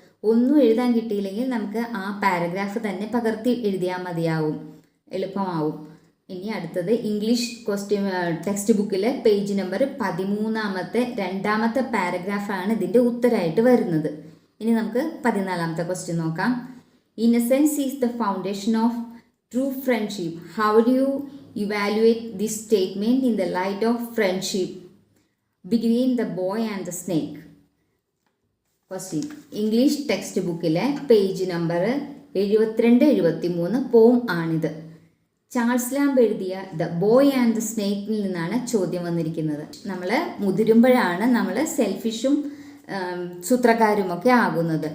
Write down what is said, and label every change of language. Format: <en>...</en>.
<ml>ഒന്നും എഴുതാൻ കിട്ടിയില്ലെങ്കിൽ നമുക്ക് ആ പാരഗ്രാഫ് തന്നെ പകർത്തി എഴുതിയാൽ മതിയാവും, എളുപ്പമാവും. ഇനി അടുത്തത് ഇംഗ്ലീഷ് ടെക്സ്റ്റ് ബുക്കിലെ പേജ് നമ്പർ 13ാമത്തെ 2ാമത്തെ പാരഗ്രാഫാണ് ഇതിൻ്റെ ഉത്തരമായിട്ട് വരുന്നത്. ഇനി നമുക്ക് 14ാമത്തെ ക്വസ്റ്റ്യൻ നോക്കാം.</ml> <en>Innocence is the foundation of true friendship. How do you evaluate this statement in the light of friendship between the boy and the snake? Question.</en> <ml>English text ബുക്കിലെ page number 72-73 പോം ആണിത്. Charles lamp എഴുതിയ the boy and the സ്നേക്കിൽ നിന്നാണ് ചോദ്യം വന്നിരിക്കുന്നത്. നമ്മൾ മുതിരുമ്പോഴാണ് നമ്മൾ സെൽഫിഷും സൂത്രക്കാരുമൊക്കെ ആകുന്നത്.</ml>